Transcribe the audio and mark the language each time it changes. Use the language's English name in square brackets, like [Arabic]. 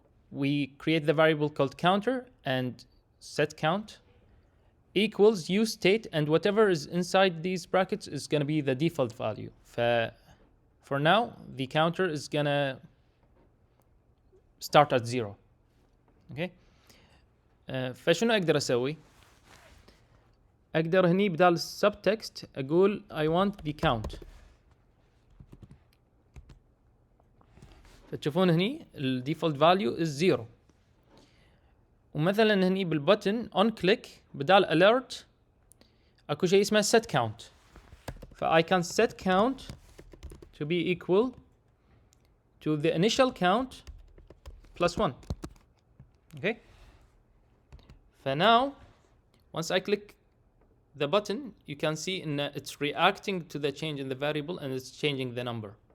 [English] We create the variable called counter and set count equals use state, and whatever is inside these brackets is going to be the default value. For now, the counter is going to start at 0. Okay. [Arabic] فشنو أقدر أسوي؟ أقدر هني بدال subtext أقول [English] I want the count. [Arabic] فتشوفون هني ال [English] default value is 0. [Arabic] ومثلا هني بالبutton [English] on click [Arabic] بدال alert اكو شيء اسمه set count. [English] I can set count to be equal to the initial count plus 1. Okay. Now once I click the button, you can see it's reacting to the change in the variable and it's changing the number.